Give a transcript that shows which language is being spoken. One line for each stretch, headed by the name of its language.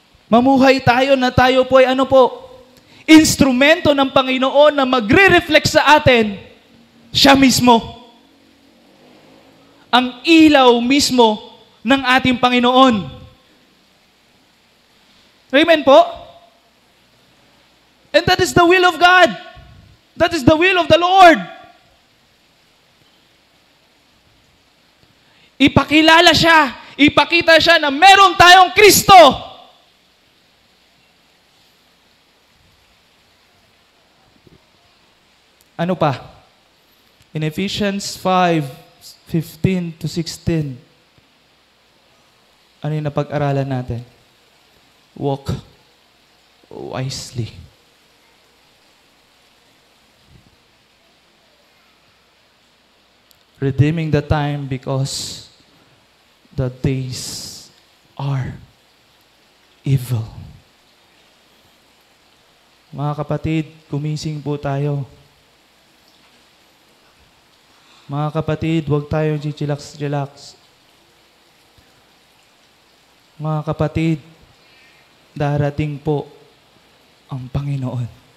Filipino: Mamuhay tayo na tayo po ay ano po? Instrumento ng Panginoon na magre-reflect sa atin, siya mismo. Ang ilaw mismo ng ating Panginoon. Amen po?
English: And that is the will of God. That is the will of the Lord.
Filipino: Ipakilala siya. Ipakita siya na meron tayong Kristo. Ano pa?
English: In Ephesians 5:15 to 16,
Filipino: ano yung napag-aralan natin?
English: Walk wisely. Redeeming the time because the days are evil.
Filipino: Mga kapatid, gumising po tayo. Mga kapatid, huwag tayong chichilax-chilax. Mga kapatid, darating po ang Panginoon.